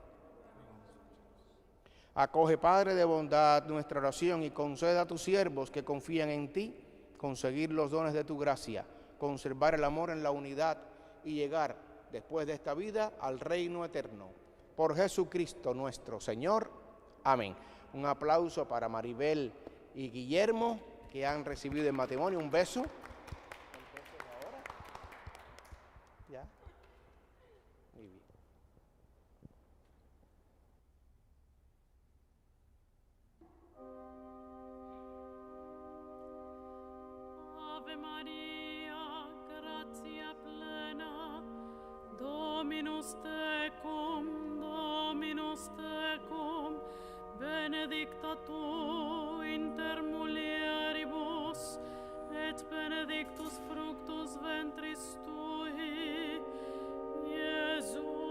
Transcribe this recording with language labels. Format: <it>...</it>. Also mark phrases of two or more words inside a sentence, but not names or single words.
<es>Acoge, Padre de bondad, nuestra oración y conceda a tus siervos que confían en ti conseguir los dones de tu gracia, conservar el amor en la unidad y llegar después de esta vida al reino eterno. Por Jesucristo nuestro Señor. Amén. Un aplauso para Maribel y Guillermo, que han recibido el matrimonio. Un beso. ¿Ya? Muy bien.</es> <la>Ave Maria, gratia plena, Dominus tecum, benedicta tu inter mulieribus, et benedictus fructus ventris tui, Iesus.</la>